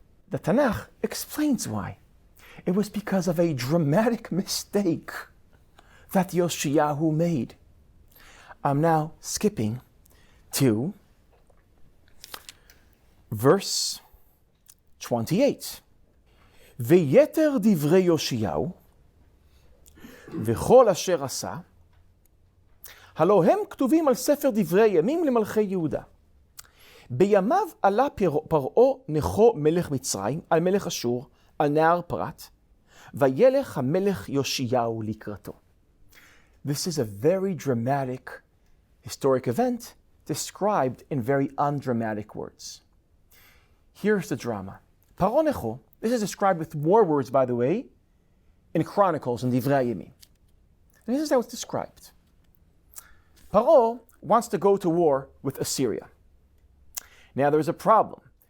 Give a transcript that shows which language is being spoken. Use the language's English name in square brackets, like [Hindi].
[English] The Tanakh explains why. It was because of a dramatic mistake that Yoshiyahu made. I'm now skipping to verse 28. [Hebrew] ויתר דברי יאשיהו וכל אשר עשה, הלא הם כתובים על ספר דברי ימים למלכי יהודה. בימיו עלה פרעה נכו מלך מצרים על מלך אשור, על נהר פרת, וילך המלך יאשיהו לקראתו. [English] This is a very dramatic historic event described in very undramatic words. Here's the drama. Paro Necho, this is described with more words, by the way, in Chronicles and Divrei Yemim. And this is how it's described. Paro wants to go to war with Assyria. Now there's a problem.